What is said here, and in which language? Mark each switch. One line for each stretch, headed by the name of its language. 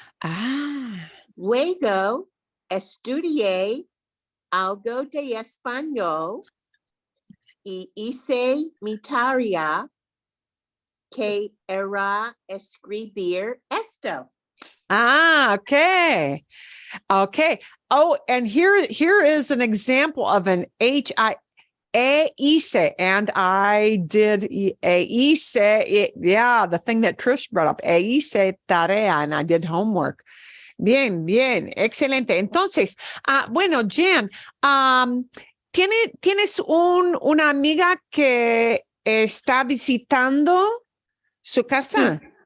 Spanish: Ah, Luego estudié algo de español y hice mi tarea que era escribir esto.
English: okay. Okay. Oh, and here is an example of an hice, and I did hice, yeah, the thing that Trish brought up,
Spanish: hice tarea,
English: and I did homework.
Spanish: Bien, bien, excelente. Entonces, bueno, Jen, ¿tienes una amiga que está visitando su casa?